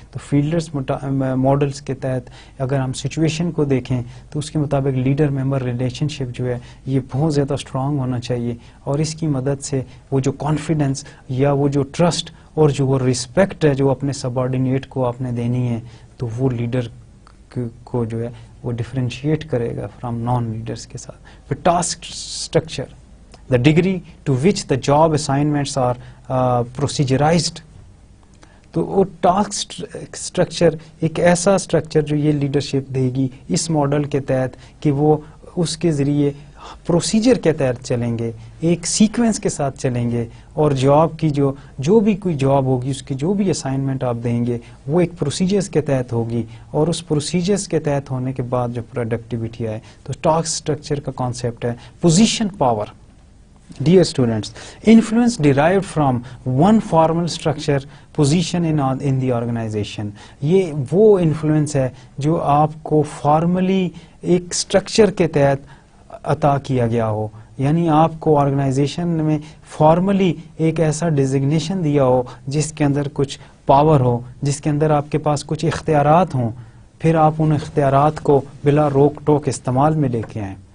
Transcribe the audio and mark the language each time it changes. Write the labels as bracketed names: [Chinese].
[Urdu] تو fielders models کے تحت اگر ہم سچویشن کو دیکھیں تو اس کے مطابق لیڈر ممبر ریلیشن شپ جو ہے یہ بہت زیادہ اسٹرانگ ہونا چاہیے, اور اس کی مدد سے وہ جو کانفیڈنس یا وہ جو ٹرسٹ اور جو وہ رسپیکٹ ہے جو اپنے سب آرڈینیٹ کو آپ نے دینی ہے, تو وہ لیڈر کو جو ہے وہ ڈفرینشیٹ کرے گا فرام نان لیڈرز کے ساتھ. پھر [English] Task structure, the degree to which the job assignments are proceduralized. [Urdu] تو وہ ٹاسک اسٹرکچر ایک ایسا اسٹرکچر جو یہ لیڈرشپ دے گی اس ماڈل کے تحت کہ وہ اس کے ذریعے پروسیجر کے تحت چلیں گے, ایک سیکوینس کے ساتھ چلیں گے, اور جاب کی جو بھی کوئی جاب ہوگی اس کی جو بھی اسائنمنٹ آپ دیں گے وہ ایک پروسیجرز کے تحت ہوگی, اور اس پروسیجرز کے تحت ہونے کے بعد جو پروڈکٹیوٹی آئے. تو ٹاسک اسٹرکچر کا کانسیپٹ ہے position power. [English] Dear students, influence derived from one formal structure position in the organization. [Urdu] یہ وہ انفلوئنس ہے جو آپ کو فارملی ایک اسٹرکچر کے تحت عطا کیا گیا ہو, یعنی آپ کو آرگنائزیشن میں فارملی ایک ایسا ڈیزگنیشن دیا ہو جس کے اندر کچھ پاور ہو, جس کے اندر آپ کے پاس کچھ اختیارات ہوں, پھر آپ ان اختیارات کو بلا روک ٹوک استعمال میں لے کے آئیں.